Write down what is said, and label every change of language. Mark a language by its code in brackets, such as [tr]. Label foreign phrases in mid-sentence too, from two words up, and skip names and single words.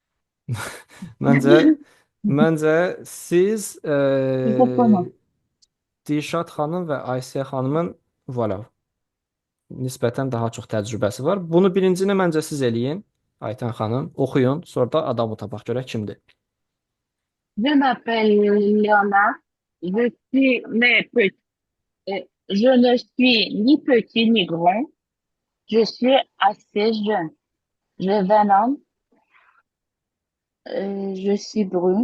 [az] Məncə siz Bizə qoyma. Dilşad xanım və Aysiyə xanımın voilà, nisbətən daha çox təcrübəsi var. Bunu birincini məncə siz eləyin, Aytən xanım. Oxuyun, sonra da adamı tapaq görək kimdir. [fr] Je m'appelle Léona. Je suis mais petit. Je ne suis ni petit ni grand. Je suis assez jeune. J'ai 20 ans. Je suis brune.